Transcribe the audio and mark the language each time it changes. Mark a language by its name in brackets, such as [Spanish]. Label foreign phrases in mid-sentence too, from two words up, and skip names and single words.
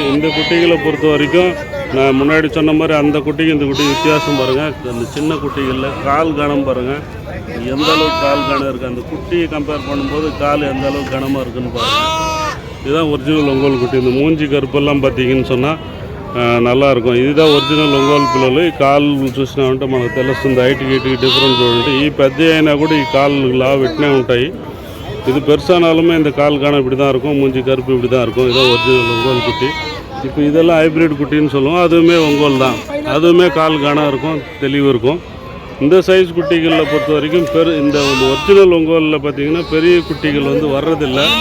[Tamil] இந்த குட்டிகளை பொறுத்த வரைக்கும் நான் முன்னாடி சொன்ன மாதிரி அந்த குட்டிக்கு இந்த குட்டி வித்தியாசம் பாருங்கள். அந்த சின்ன குட்டிகளில் கால் கனம் பாருங்கள், எந்த அளவுக்கு கால் கனம் இருக்குது. அந்த குட்டியை கம்பேர் பண்ணும்போது கால் எந்த அளவுக்கு கனமாக இருக்குதுன்னு பாருங்கள். இதுதான் ஒரிஜினல் ஒங்கோல் குட்டி. இந்த மூஞ்சி கருப்பெல்லாம் பார்த்தீங்கன்னு சொன்னால் నల్లారుకం. [Telugu] ఇదిదా ఒరిజినల్ ఒంగోలు పిల్లలు. ఈ కాళ్ళు చూసినామంటే మనకు తెలుస్తుంది [English] heightకి difference [Telugu] చూడండి. ఈ పెద్ద అయినా కూడా ఈ కాళ్ళు లా పెట్టినే ఉంటాయి. [Tamil] இது பெருசானாலுமே இந்த கால் காணம் இப்படி தான் இருக்கும், மூஞ்சி கருப்பு இப்படி தான் இருக்கும். இதான் ஒரிஜினல் ஒங்கோல் குட்டி. இப்போ இதெல்லாம் ஹைப்ரிட் குட்டின்னு சொல்லுவோம். அதுவுமே ஒங்கோல் தான். அதுவுமே கால் காணம் இருக்கும், தெளிவு இருக்கும். இந்த சைஸ் குட்டிகளில் பொறுத்த வரைக்கும் இந்த ஒரிஜினல் ஒங்கோலில் பார்த்தீங்கன்னா பெரிய குட்டிகள் வந்து வர்றதில்லை.